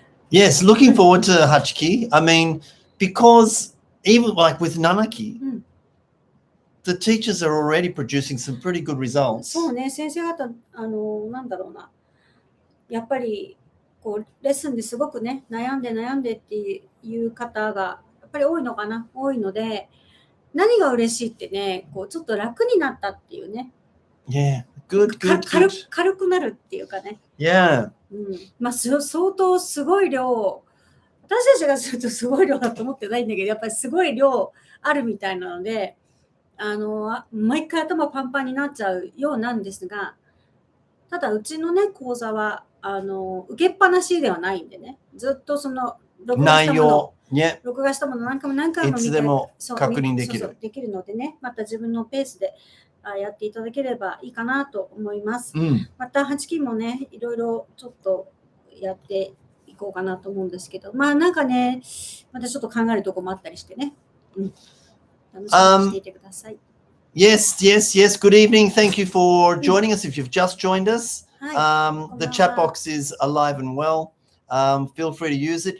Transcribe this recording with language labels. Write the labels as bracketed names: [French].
[English] Yes, looking forward to Hachiki. I mean, because even like with Nanaki, the teachers are already producing some pretty good results. [Japanese] そうね、先生方、なんだろうな。やっぱり、こう、レッスンですごくね、悩んでっていう方が、やっぱり多いのかな、多いので、何が嬉しいってね、こう、ちょっと楽になったっていうね。 [English] Yeah, good. [Japanese] 軽くなるっていうかね。 [English] Yeah. [Japanese] まあ、相当すごい量、私たちがするとすごい量だと思ってないんだけど、やっぱりすごい量あるみたいなので、毎回頭パンパンになっちゃうようなんですが、ただうちのね、講座は、受けっぱなしではないんでね、ずっとその、録画したもの何回も見て、いつでも確認できる。できるのでね、また自分のペースでやっていただければいいかなと思います。また8期もね、いろいろちょっとやっていここうかなと思うんですけど、まあなんかね、またちょっと考えるとこもあったりしてね。楽しみにしていてください。 [English] Yes. Good evening. Thank you for joining us. If you've just joined us, the chat box is alive and well. Feel free to use it.